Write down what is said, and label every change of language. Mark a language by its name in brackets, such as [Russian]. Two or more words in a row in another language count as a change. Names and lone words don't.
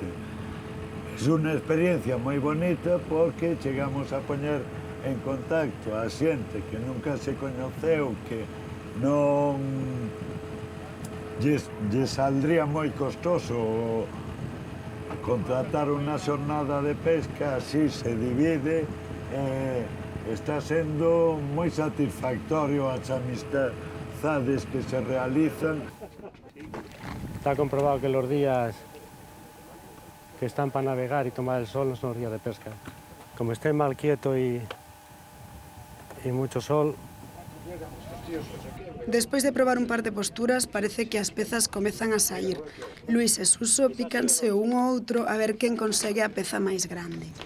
[Galician] É unha experiencia moi bonita porque chegamos a poñer en contacto a xente que nunca se coñeceu, que non lle saldría moi costoso contratar unha xornada de pesca, así se divide, está sendo moi satisfactorio as amistades que se realizan. [Spanish] Está comprobado que los días que están para navegar y tomar el sol no son los días de pesca. Como esté mal quieto y mucho sol. [Galician] Despois de probar un par de posturas, parece que as pezas comezan a sair. Luís e Suso pícanse un ao outro a ver quen consegue a peza máis grande.